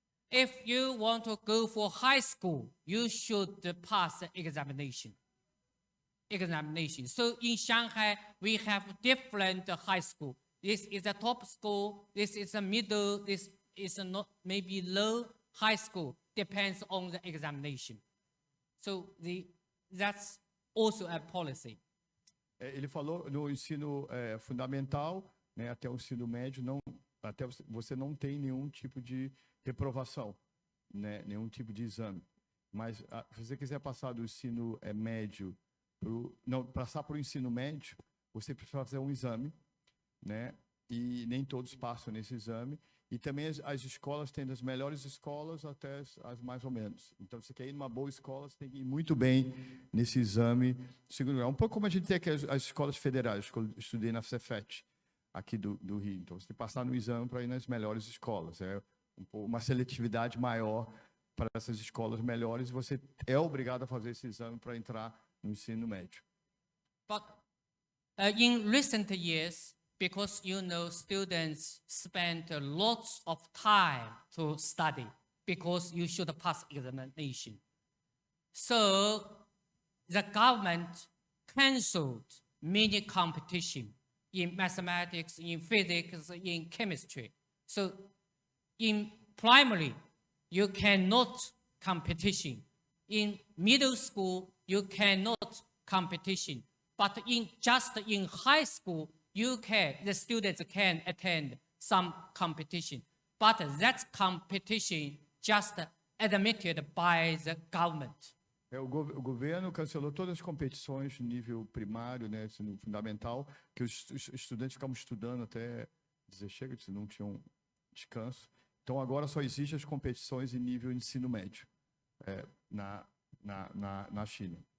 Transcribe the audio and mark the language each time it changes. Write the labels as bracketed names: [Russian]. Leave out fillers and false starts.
[English] If you want to go for high school, you should pass the examination. So in Shanghai, we have different high school. This is a top school, this is a middle, this is not maybe low high school, depends on the examination. So that's also a policy. [Portuguese] Ele falou no ensino fundamental, né, até o ensino médio, você não tem nenhum tipo de reprovação, né, nenhum tipo de exame. Mas se você quiser passar do ensino médio passar para o ensino médio, você precisa fazer um exame, né? E nem todos passam nesse exame. E também as escolas têm das melhores escolas até as mais ou menos. Então, você quer ir numa boa escola, você tem que ir muito bem nesse exame de segundo grau. Um pouco como a gente tem aqui as escolas federais. Eu estudei na Cefet, aqui do Rio. Então, você tem que passar no exame para ir nas melhores escolas. É uma seletividade maior para essas escolas melhores. E você é obrigado a fazer esse exame para entrar no ensino médio. [English] But in recent years, because students spend lots of time to study because you should pass examination. So the government canceled many competition in mathematics, in physics, in chemistry. So in primary, you cannot competition. In middle school, you cannot competition. But in high school, the students can attend some competition. But that competition just admitted by the government. [Portuguese] O governo cancelou todas as competições no nível primário, né, ensino fundamental, que os estudantes ficavam estudando até dizer chega, se não tinham descanso. Então agora só existem as competições em nível ensino médio na China.